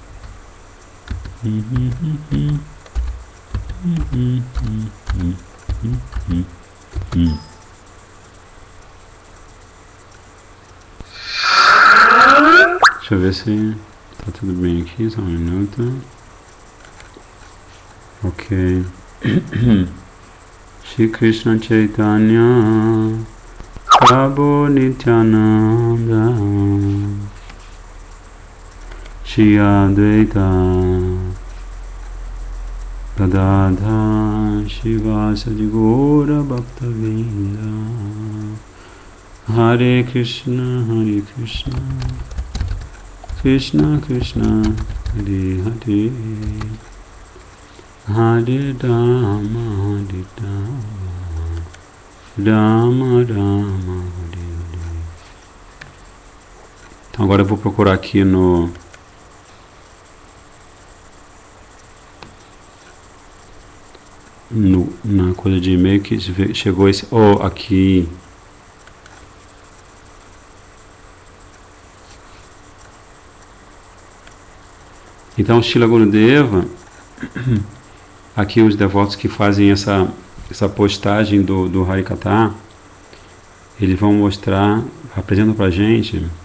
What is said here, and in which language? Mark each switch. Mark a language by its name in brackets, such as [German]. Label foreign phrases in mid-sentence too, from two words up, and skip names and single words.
[Portuguese] Deixa eu ver se está tudo bem aqui, só um minuto. Ok. Shri Krishna Chaitanya Prabhu Nityananda Shri Advaita Gadadhar Shivasadi Gaura Bhaktavinda Hare Krishna Krishna Krishna Hare Hare Hare Rama Rama Rama Hare Hare. Então agora eu vou procurar aqui na coisa de e-mail que chegou esse... aqui. Então Srila Gurudeva, aqui os devotos que fazem essa postagem do Harikatha, eles vão mostrar, apresentam para a gente